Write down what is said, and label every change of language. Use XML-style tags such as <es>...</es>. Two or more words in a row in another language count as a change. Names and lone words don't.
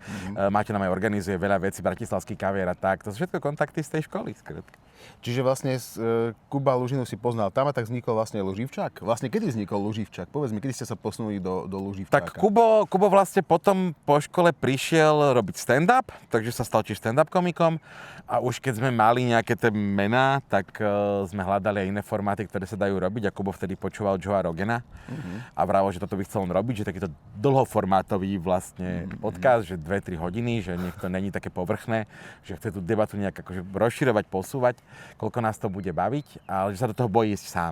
<sk>Maťo nám aj organizuje veľa vecí, Bratislavský kavier a tak. To sú všetko kontakty z tej školy, skrátka. Čiže vlastne Kuba Lužinu si poznal tam a tak vznikol vlastne Luživčák? Vlastne kedy vznikol Luživčák? Povedz mi, kedy ste sa posunuli do Luživčáka? Tak Kubo vlastne potom po škole prišiel robiť stand-up, takže sa stal tiež stand-up komikom a už keď sme mali nejaké tie mená, tak sme hľadali aj iné formáty, ktoré sa dajú robiť a Kubo vtedy počúval Joea Rogana a vravel, že toto by chcel on robiť, že takýto dlhoformátový vlastne podcast, že 2-3 hodiny, že nech to není také povrchné, že chce tú debatu nejak akože rozširovať, posúvať, koľko nás to bude baviť, ale že sa do toho bojí ísť sám.</sk>